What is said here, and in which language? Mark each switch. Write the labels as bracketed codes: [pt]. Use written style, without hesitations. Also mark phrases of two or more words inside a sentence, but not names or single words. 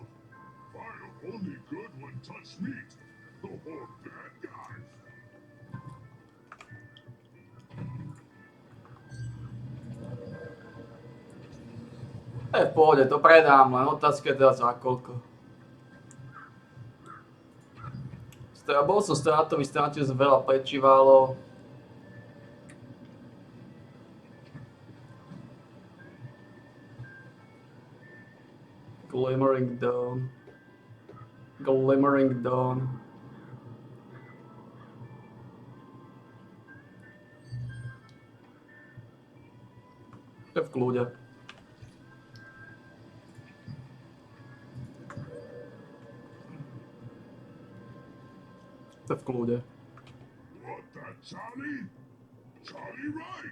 [sk] V pohode, to predám, len otázka je teda za koľko. Bol som strátový, strátil som veľa pečiválov. Glimmering Dawn. Glimmering Dawn. To je v kľude. To je v kľude. [en] What that, Charlie? Charlie right.